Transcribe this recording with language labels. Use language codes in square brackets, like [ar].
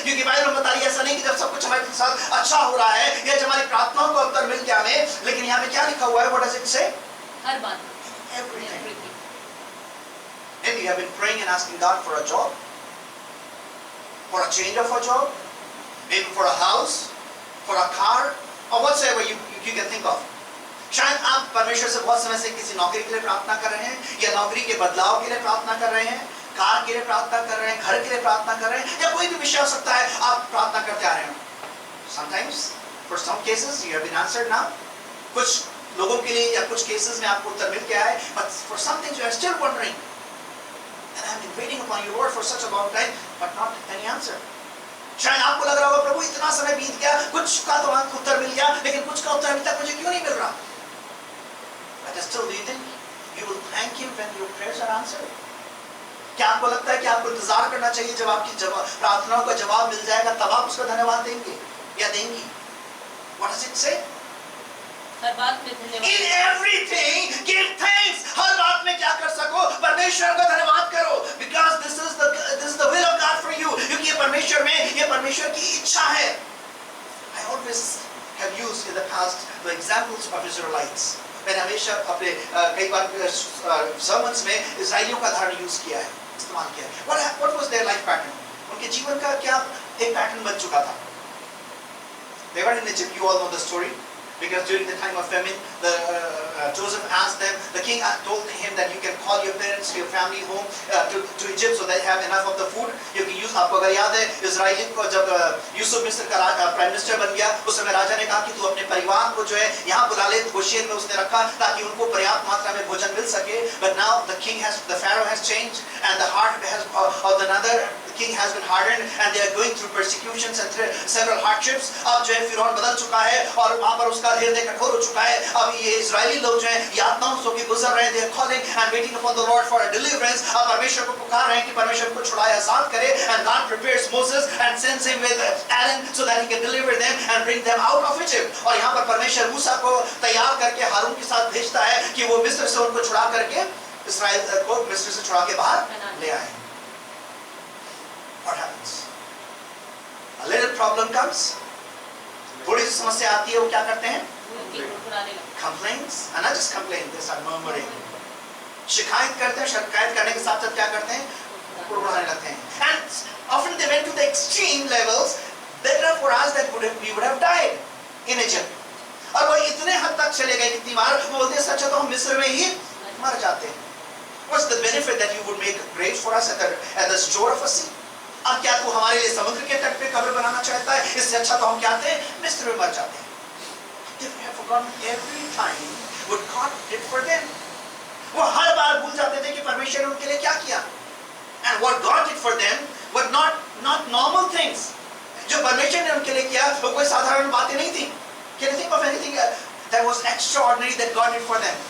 [hi] क्योंकि बाइबल बता रही है ऐसा नहीं कि जब सब कुछ हमारे साथ अच्छा हो रहा है या जब हमारी प्रार्थनाओं को उत्तर मिल गया हमें, लेकिन यहाँ पे क्या लिखा हुआ है? [en] What does it say? [hi] हर बात. [en] Everything. Maybe you have been praying and asking God for a job, for a change of a job, maybe for a house, for a car, or whatsoever you can think of. [hi] शायद आप परमेश्वर से बहुत समय से किसी नौकरी के लिए प्रार्थना कर रहे हैं या नौकरी के बदलाव के लिए प्रार्थना कर रहे हैं, कार के लिए प्रार्थना कर रहे हैं, घर के लिए प्रार्थना कर रहे हैं या कोई भी विषय हो सकता है, आप प्रार्थना करते आ रहे हैं. [en] Sometimes, for some cases, you have been answered now. [hi] कुछ लोगों के लिए या कुछ केसेस में आपको उत्तर मिल गया है, [en] but for some things you are still wondering. And I have been waiting upon you, Lord, for such a long time, but not any answer. [hi] शायद आपको लग रहा होगा प्रभु इतना समय बीत गया, कुछ का तो उत्तर मिल गया, लेकिन कुछ का उत्तर अभी तक मुझे क्यों नहीं मिल रहा? [en] But still, do you think you will thank Him when your prayers are answered? [hi] क्या आपको लगता है कि आपको इंतजार करना चाहिए जब आपकी प्रार्थनाओं का जवाब मिल जाएगा तब आप उसका धन्यवाद देंगे या देंगी? [en] What does it say? [hi] हर बात में धन्यवाद. [en] In everything give thanks. [hi] हर बात में क्या कर सको? परमेश्वर का धन्यवाद करो. [en] Because this is the will of God for you. [hi] क्योंकि ये परमेश्वर में ये परमेश्वर की इच्छा है. [en] I always have used in the past the examples of Israelites. [hi] मैंने हमेशा अपने कई बार sermons में इस्राएलियों का उदाहरण यूज किया है, इस्तेमाल किया है. [en] What was their life pattern? [hi] उनके जीवन का क्या एक पैटर्न बन चुका था? [en] They were in Egypt. You all know the story. Because during the time of famine, Joseph asked them, the king told him that you can call your parents, your family home to Egypt so they have enough of the food. You can use, [hi] आपको अगर याद है Israel को जब यूसुफ मिस्र का prime minister बन गया, उस समय राजा ने कहा कि तू अपने परिवार को जो है यहाँ बुला ले, गोशेन में उसने रखा ताकि उनको पर्याप्त मात्रा में भोजन मिल सके. [en] But now the pharaoh has changed and the heart of another king has been hardened and they are going through persecutions and several hardships. [hi] अब जो है फिरौन बदल चुका है और वहाँ पर उसका हृदय कठोर हो चुका है. अब ये इजरायली लोग जो हैं यातनाओं से होकर गुजर रहे हैं. [en] They are calling and waiting upon the Lord for a deliverance. [hi] अब परमेश्वर को पुकार रहे हैं कि परमेश्वर को छुड़ाए, आजाद करे. [en] And God prepares Moses and sends him with Aaron so that he can deliver them and bring them out of Egypt. [hi] और यहाँ पर परमेश्वर मूसा को तैयार करके हारून के साथ भेजता है कि वो मिस्र से उनको छुड़ा करके इस्राएल को मिस्र से छुड़ा के बाहर ले आए. [en] What happens? A little problem comes. [hi] थोड़ी सी समस्या आती है, वो क्या करते हैं? [en] Complaints, and not just complain, they start murmuring. [hi] शिकायत करते हैं, शिकायत करने के साथ साथ क्या करते हैं? कुड़कुड़ाने लगते हैं. [en] And often they went to the extreme levels. Better for us that we would have died in Egypt. [hi] और वो इतने हद तक चले गए कितनी बार वो बोलते हैं सच्चा तो हम मिस्र में ही मर जाते हैं. [en] What's the benefit that you would make a grave for us at the shore of a sea? [hi] अब क्या तू हमारे लिए समुद्र के तट पे कब्र बनाना चाहता है? इससे अच्छा तो हम क्या थे? मिस्र में मर जाते हैं. [en] They have forgotten every time what God did for them. [hi] वो हर बार भूल जाते थे कि परमेश्वर ने उनके लिए क्या किया. [en] And what God did for them were not normal things. [hi] जो परमेश्वर ने उनके लिए किया वो कोई साधारण बातें नहीं थी. [en] Can you think of anything that was extraordinary that God did for them?